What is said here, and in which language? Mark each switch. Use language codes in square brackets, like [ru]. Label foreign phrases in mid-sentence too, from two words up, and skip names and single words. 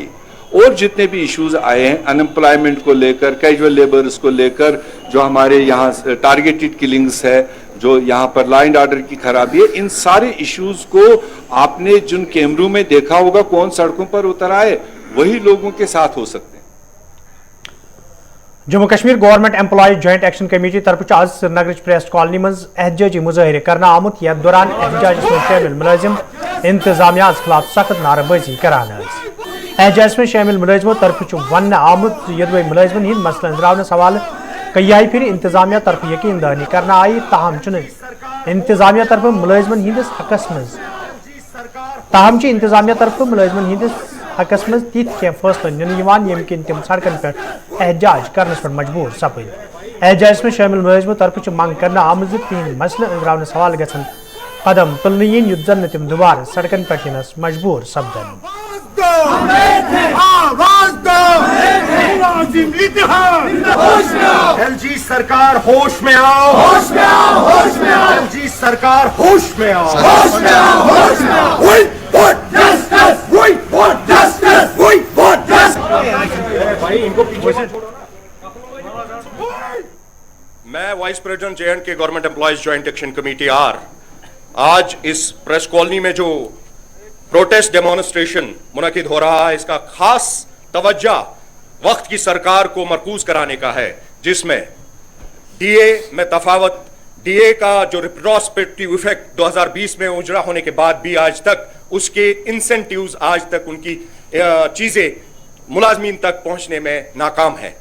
[ur] اور جتنے بھی ایشوز آئے ہیں, انمپلائمنٹ کو لے کر, [en] casual labours [ur] کو لے کر, جو ہمارے یہاں [en] targeted killings [ur] ہے, جو یہاں پر [en] law and order [ur] کی خرابی ہے, ان سارے ایشوز کو آپ نے جن کیمروں میں دیکھا ہوگا, کون سڑکوں پر اتر آئے, وہی لوگوں کے ساتھ ہو سکتے ہیں. [ks] جموں کشمیر گورنمنٹ امپلائی جوائنٹ ایکشن کمیٹی طرف آج سری نگر پریس کالونی مز احتجاجی مظاہرے کرنا آمت, یتھ دوران احتجاجس میں شامل ملازم انتظامیہ خلاف سخت نعرہ بازی کران. احتجاجس میں شامل ملازموں طرف ون آمت یدوی ملازمن ہند مسئلہ انزراونس حوالہ کئی پھر انتظامیہ طرف یقین دہانی کرنا آئی, تاہم انتظامیہ طرف ملازمن ہندس حقس مز انتظامیہ طرف ملازمن ہندس حقس مز تیت کی فیصلہ نن یم کن تم سڑکن پہ احتجاج کرنس پہ مجبور سپد. احتجاجس میں شامل ملازموں طرف منگ کرنا آمت تہند مسئلہ انزراونس حوالہ گھن قدم تلن ین یت زن تم دوبارہ سڑکن پہ ینس مجبور سپدن. [ur] ایل جی سرکار ہوش میں آؤ, ہوش میں آؤ, ہوش میں آؤ, ایل جی سرکار ہوش میں آؤ, ہوش میں آؤ, ہوش میں آؤ. [en] We want justice, we want justice, we want justice. [ur] میں [en] vice president [ur] جے اینڈ کے گورنمنٹ امپلائیز جوائنٹ ایکشن کمیٹی آر آج اس پریس کالونی میں جو [en] protest demonstration [ur] منعقد ہو رہا ہے, اس کا خاص توجہ وقت کی سرکار کو مرکوز کرانے کا ہے, جس میں ڈی اے میں تفاوت, ڈی اے کا جو [en] retrospective effect [ur] 2020 میں اجرا ہونے کے بعد بھی آج تک اس کے انسینٹیوز, آج تک ان کی چیزیں ملازمین تک پہنچنے میں ناکام ہیں.